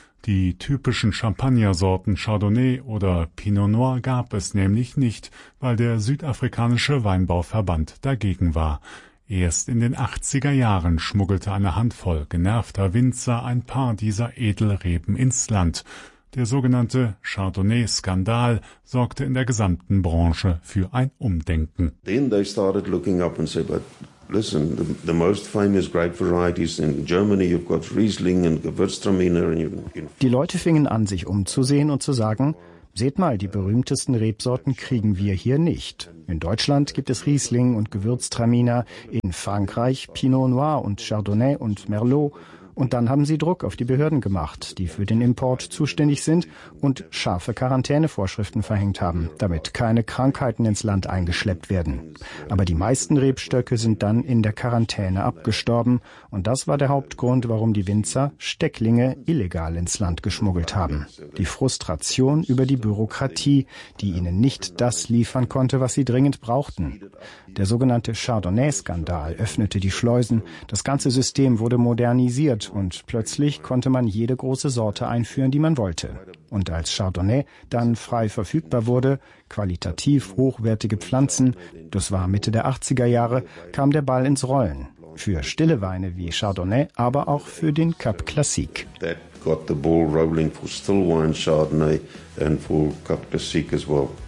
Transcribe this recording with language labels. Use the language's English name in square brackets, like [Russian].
[German] Die typischen Champagnersorten Chardonnay oder Pinot Noir gab es nämlich nicht, weil der südafrikanische Weinbauverband dagegen war. Erst in den 80er Jahren schmuggelte eine Handvoll genervter Winzer ein paar dieser Edelreben ins Land. Der sogenannte Chardonnay-Skandal sorgte in der gesamten Branche für ein Umdenken. [English] Then they started looking up and said, but listen, the most famous grape varieties in Germany, you've got Riesling and Gewürztraminer. [German] Die Leute fingen an, sich umzusehen und zu sagen, seht mal, die berühmtesten Rebsorten kriegen wir hier nicht. In Deutschland gibt es Riesling und Gewürztraminer, in Frankreich Pinot Noir und Chardonnay und Merlot. Und dann haben sie Druck auf die Behörden gemacht, die für den Import zuständig sind und scharfe Quarantänevorschriften verhängt haben, damit keine Krankheiten ins Land eingeschleppt werden. Aber die meisten Rebstöcke sind dann in der Quarantäne abgestorben. Und das war der Hauptgrund, warum die Winzer Stecklinge illegal ins Land geschmuggelt haben. Die Frustration über die Bürokratie, die ihnen nicht das liefern konnte, was sie dringend brauchten. Der sogenannte Chardonnay-Skandal öffnete die Schleusen. Das ganze System wurde modernisiert. Und plötzlich konnte man jede große Sorte einführen, die man wollte. Und als Chardonnay dann frei verfügbar wurde, qualitativ hochwertige Pflanzen, das war Mitte der 80er Jahre, kam der Ball ins Rollen. Für stille Weine wie Chardonnay, aber auch für den Cab Classique. [English] That got the ball rolling for still wine, Chardonnay and for Cab Classique as well.